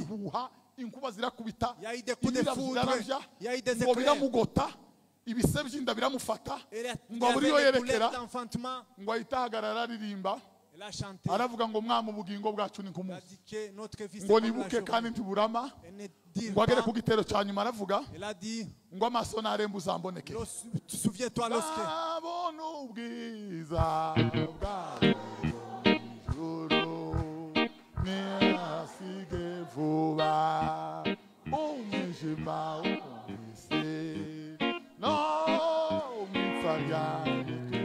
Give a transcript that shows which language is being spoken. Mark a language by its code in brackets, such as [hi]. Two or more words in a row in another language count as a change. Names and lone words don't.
[fr] Il y a eu des coups de foudre, il y a eu des éclairs. Elle a eu des douleurs d'enfantement. Elle a chanté. Elle a dit que notre vie c'est comme la journée. Elle ne dire [rw] ngo agere [fr] pas. [rw] ku gitero cya nyuma aravuga [fr] Il a dit, [rw] ngo amaso naremba uzamboneke. [fr] souviens-toi lorsque [rw] abona ubwiza bwawe ijuru ntihasige vuba umwijima w'isi no mwipfa ryanjye.